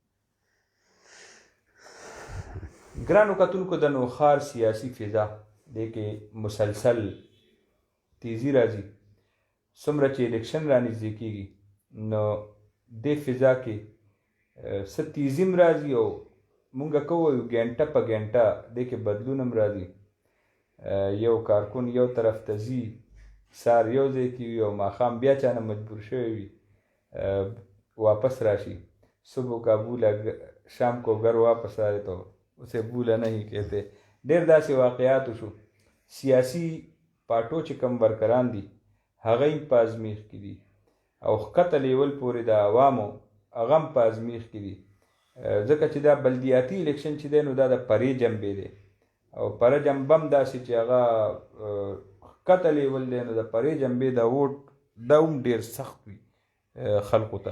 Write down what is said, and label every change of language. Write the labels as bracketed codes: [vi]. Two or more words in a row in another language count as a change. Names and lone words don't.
[ps] ګرانو کتونکو د نوښار سیاسي فضا دې کې مسلسل تیزی راځي څومره چې الیکشن رانږدې کېږي نو دې فضا کې څه تیزي هم راځي او مونږ که ووایو ګنټه په ګنټه دې کې بدلون هم راځي یو کارکون یو طرف ته ځي سار یو ځای کې وي او ماښام بیا چا نه مجبور شوی وي واپس راشي صبح [ur] کا بولا شام کو گھر واپس آئے تو اسے بولا نہیں کہتے [ps] ډېر داسې واقعات شو سیاسي پارټو چې کوم ورکران دي هغه هم په ازمیښت کې دي او ښکته لیول پورې د عوامو هغه هم په ازمیښت کې دي ځکه چې دا بلدیاتي الیکشن چې دی نو دا د پرې جنبې دی او پره جنبه هم داسې چې هغه ښکته لیول دی نو د پرې جنبې د ووټ دا هم ډېر سخت وي خلکو ته